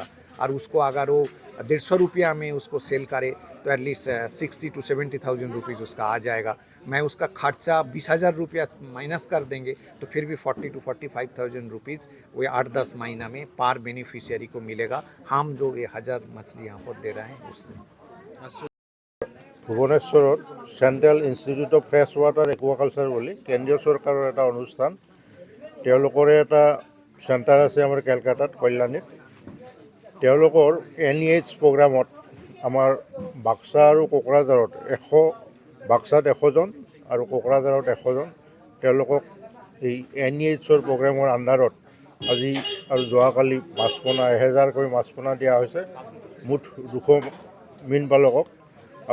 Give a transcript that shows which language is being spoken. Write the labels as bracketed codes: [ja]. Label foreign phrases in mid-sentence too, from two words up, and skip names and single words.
[hi] और उसको अगर वो 150 रुपया में उसको सेल करे तो एटलीस्ट 60 to 70,000 रुपीज़ उसका आ जाएगा। मैं उसका खर्चा 20,000 रुपया माइनस कर देंगे तो फिर भी 40 to 45,000 रुपीज़ वो 8-10 महीना में पार बेनिफिशियरी को मिलेगा। हम जो ये 1000 मछली यहाँ पर दे रहे हैं उससे। [as] ভুৱনেশ্বৰত চেণ্ট্ৰেল ইনষ্টিটিউট অফ ফ্ৰেছ ৱাটাৰ একুৱাকালচাৰ বুলি কেন্দ্ৰীয় চৰকাৰৰ এটা অনুষ্ঠান, তেওঁলোকৰে এটা চেণ্টাৰ আছে আমাৰ কেলকাতাত কল্যাণীত। তেওঁলোকৰ NEH প্ৰগ্ৰামত আমাৰ বাক্সা আৰু কোকৰাঝাৰত বাক্সাত 100 জন আৰু কোকৰাঝাৰত 100 জন, তেওঁলোকক এই NEHৰ প্ৰগ্ৰামৰ আণ্ডাৰত আজি আৰু যোৱাকালি মাছপোনা 1000কৈ মাছপোনা দিয়া হৈছে মুঠ 200 মীন পালকক।